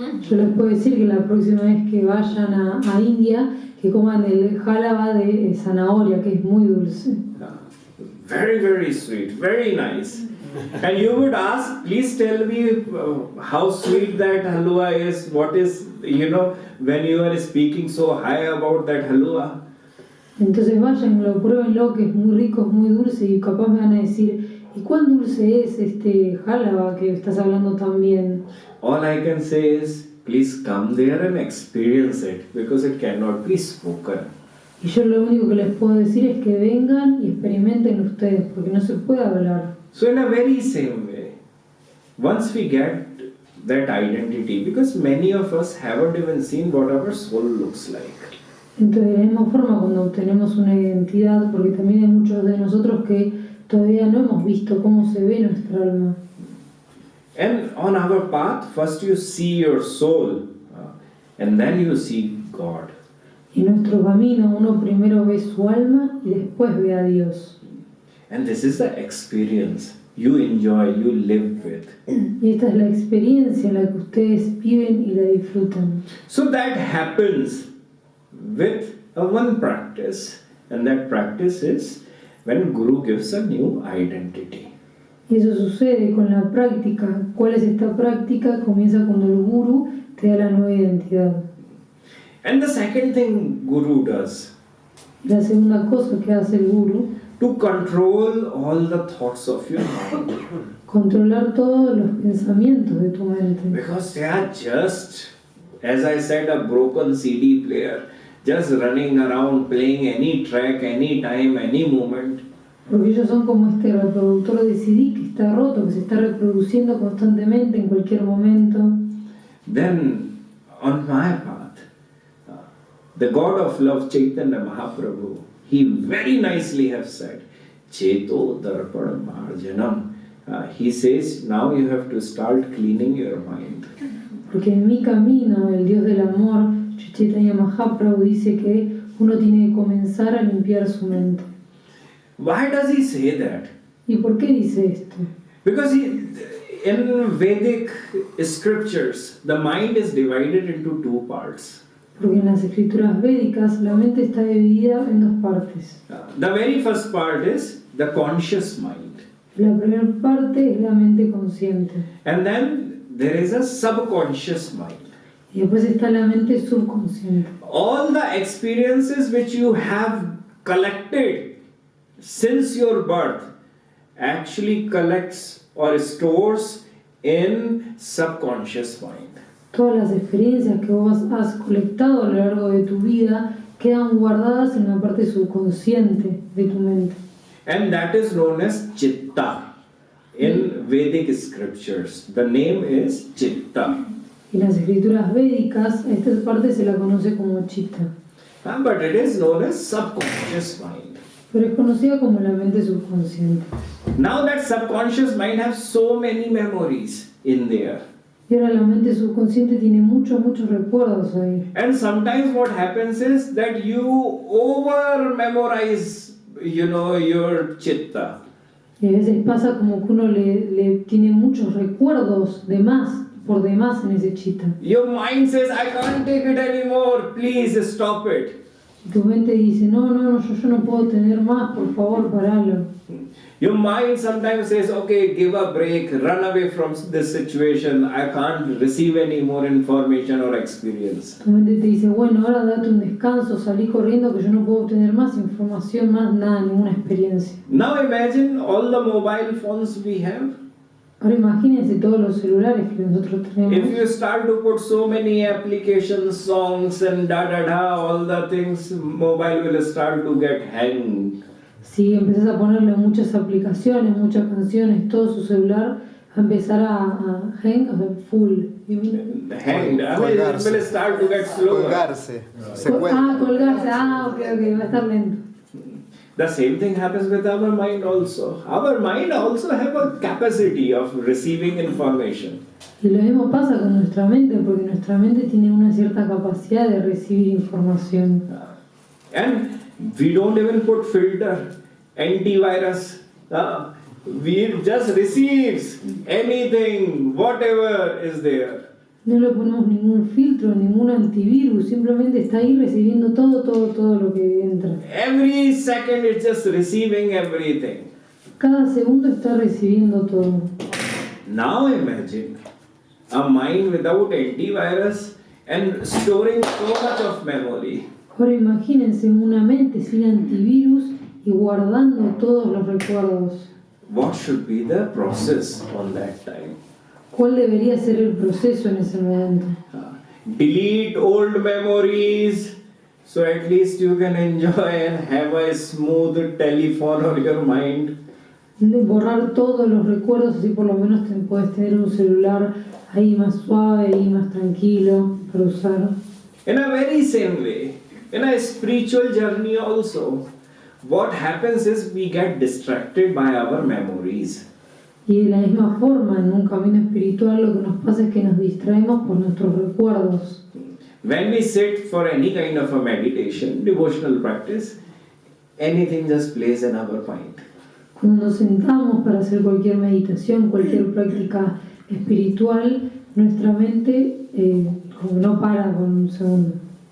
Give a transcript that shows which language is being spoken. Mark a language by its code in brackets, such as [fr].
[es] Yo les puedo decir que la próxima vez que vayan a India, que coman el halwa de zanahoria, que es muy dulce. [en] Very, very sweet, very nice. And you would ask, please tell me how sweet that halwa is, what is, when you are speaking so high about that halwa. [es] Entonces vayan, pruébenlo, que es muy rico, es muy dulce, y capaz me van a decir, ¿y cuán dulce es este halwa que estás hablando tan bien? [en] All I can say is, please come there and experience it, because it cannot be spoken. [es] Y yo lo único que les puedo decir es que vengan y experimenten ustedes, porque no se puede hablar. [en] So in a very same way, once we get that identity, because many of us haven't even seen what our soul looks like. [es] Entonces, de la misma forma, cuando obtenemos una identidad, porque también hay muchos de nosotros que todavía no hemos visto cómo se ve nuestra alma. [en] And on our path, first you see your soul, and then you see God. [es] Y en nuestro camino, uno primero ve su alma y después ve a Dios. [en] And this is the experience you enjoy, you live with. [es] Y esta es la experiencia en la que ustedes viven y la disfrutan. [en] So that happens with one practice, and that practice is when Guru gives a new identity. [es] Y eso sucede con la práctica. ¿Cuál es esta práctica? Comienza cuando el Guru te da la nueva identidad. [en] And the second thing Guru does, [es] La segunda cosa que hace el Guru, [en] to control all the thoughts of your mind. [es] controlar todos los pensamientos de tu mente. [en] Because they are just, as I said, a broken CD player, just running around playing any track, any time, any moment. [es] Porque ellos son como este reproductor de CD que está roto, que se está reproduciendo constantemente en cualquier momento. [en] Then, on my path, the God of love, Chaitanya Mahaprabhu, he very nicely have said, [sa] Cheto Darpan Marjanam. [en] He says, now you have to start cleaning your mind. [es] Porque en mi camino, el Dios del amor, Chaitanya Mahaprabhu dice que uno tiene que comenzar a limpiar su mente. [en] Why does he say that? [es] ¿Y por qué dice esto? [en] Because in Vedic scriptures, the mind is divided into 2 parts. [es] Porque en las escrituras védicas la mente está dividida en 2 partes. [en] The very first part is the conscious mind. [es] La primera parte es la mente consciente. [en] And then there is a subconscious mind. [es] Y después está la mente subconsciente. [en] All the experiences which you have collected since your birth actually collects or stores in subconscious mind. [es] Todas las experiencias que vos has colectado a lo largo de tu vida quedan guardadas en la parte subconsciente de tu mente. [en] And that is known as chitta in Vedic scriptures. The name is chitta. [es] En las escrituras védicas, a esta parte se la conoce como chitta. [en] But it is known as subconscious mind. [es] Pero es conocida como la mente subconsciente. [en] Now that subconscious mind has so many memories in there. [es] Y ahora la mente subconsciente tiene muchos recuerdos ahí. [en] And sometimes what happens is that you over memorize, your chitta. [es] Y a veces pasa como que uno le tiene muchos recuerdos de más, por demás en ese chitta. [en] Your mind says, I can't take it anymore, please stop it. [es] Y tu mente dice, no, yo no puedo tener más, por favor, paralo. [en] Your mind sometimes says, okay, give a break, run away from this situation, I can't receive any more information or experience. [es] Tu mente te dice, bueno, ahora date un descanso, salí corriendo que yo no puedo obtener más información, más nada, ninguna experiencia. [en] Now imagine all the mobile phones we have. [es] Ahora imagínense todos los celulares que nosotros tenemos. [en] If you start to put so many applications, songs and all the things, mobile will start to get hanged. [es] Si empezás a ponerle muchas aplicaciones, muchas canciones, todo su celular va a empezar a hang, o sea, full. [en] Hanged. I mean, it will start to get slower. [es] Colgarse. Colgarse. Ok, va a estar lento. [en] The same thing happens with our mind also. Our mind also have a capacity of receiving information. [es] Y lo mismo pasa con nuestra mente, porque nuestra mente tiene una cierta capacidad de recibir información. [en] And we don't even put filter, antivirus. We just receives anything, whatever is there. [es] No le ponemos ningún filtro, ningún antivirus, simplemente está ahí recibiendo todo lo que entra. [en] Every second it's just receiving everything. [es] Cada segundo está recibiendo todo. [en] Now imagine a mind without antivirus and storing so much of memory. [es] Ahora imagínense una mente sin antivirus y guardando todos los recuerdos. [en] What should be the process on that time? [es] ¿Cuál debería ser el proceso en ese momento? [en] Delete old memories so at least you can enjoy and have a smooth telephone or your mind. [es] Borrar todos los recuerdos, así por lo menos puedes tener un celular ahí más suave, ahí más tranquilo para usar. [en] In a very same way, in a spiritual journey also, what happens is we get distracted by our memories. [es] Y de la misma forma, en un camino espiritual, lo que nos pasa es que nos distraemos por nuestros recuerdos. [en] When we sit for any kind of a meditation, devotional practice, anything just plays in our mind. [es] Cuando nos sentamos para hacer cualquier meditación, cualquier práctica espiritual, nuestra mente como no para por un segundo.